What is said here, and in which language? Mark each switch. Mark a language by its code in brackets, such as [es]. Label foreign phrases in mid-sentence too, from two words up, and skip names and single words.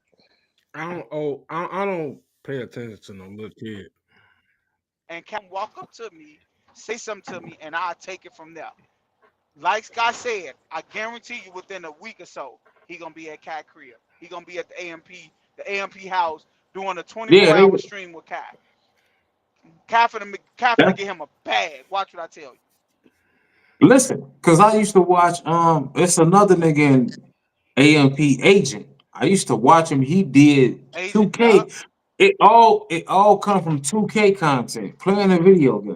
[en] I don't pay attention to no little kid. and can walk up to me, say something to me, and I'll take it from there. Like Scott said, I guarantee you within a week or so, he gonna be at Cat Crib. He gonna be at the AMP house doing a Yeah, 24-hour stream with Kai. Kai finna that, get him a bag. Watch what I tell you. listen, because I used to watch it's another nigga in AMP Agent. I used to watch him. He did Agent, yup, 2K. It all come from 2K content, playing a video game.